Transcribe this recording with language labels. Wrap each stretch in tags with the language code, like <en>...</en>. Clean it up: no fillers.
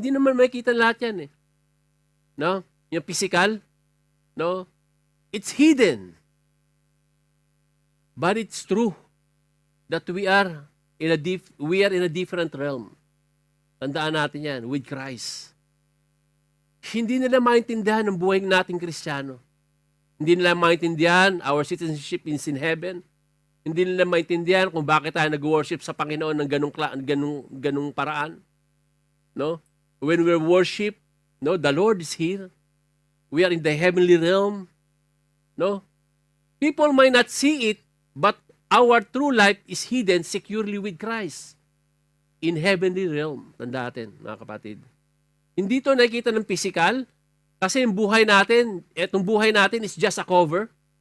<tl>Hindi naman makikita lahat yan eh. No? Yung physical, no?</tl> <en>It's hidden. But it's true that we are in a different realm.</en> <tl>Tandaan natin yan,</tl> <en>with Christ.</en> <tl>Hindi nila maintindihan ang buhay nating Kristiyano. Hindi nila maintindihan</tl> <en>our citizenship is in heaven.</en> <tl>Hindi nila maintindihan kung bakit tayo nag-worship sa Panginoon ng ganung paraan. No?</tl> <en>When we worship, no, the Lord is here. We are in the heavenly realm. No? People might not see it, but our true life is hidden securely with Christ in heavenly realm.</en> <tl>Tanda natin, mga kapatid. Hindi to nakikita ng physical kasi yung buhay natin, etong buhay natin</tl> <en>is just a cover.</en>